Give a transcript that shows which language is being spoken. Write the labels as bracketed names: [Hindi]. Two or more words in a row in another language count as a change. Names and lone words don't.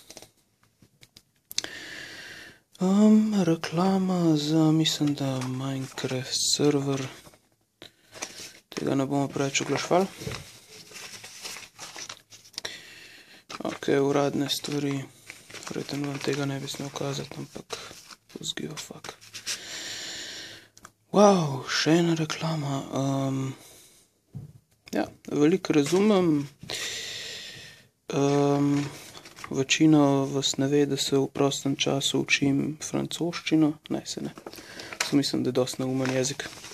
[Slovenian] Reklama za, mislim, da Minecraft server. Tega ne bomo preveč oglaševali. Ok, uradne stvari. Verjetno vam tega ne bi smel kazati, ampak [English] who's give a fuck. [Slovenian] Wow, še ena reklama. Ja, veliko razumem. Večina vas ne ve, da se v prostem času učim francoščino. Ne, se ne. Samo mislim, da je dosti neumen jezik.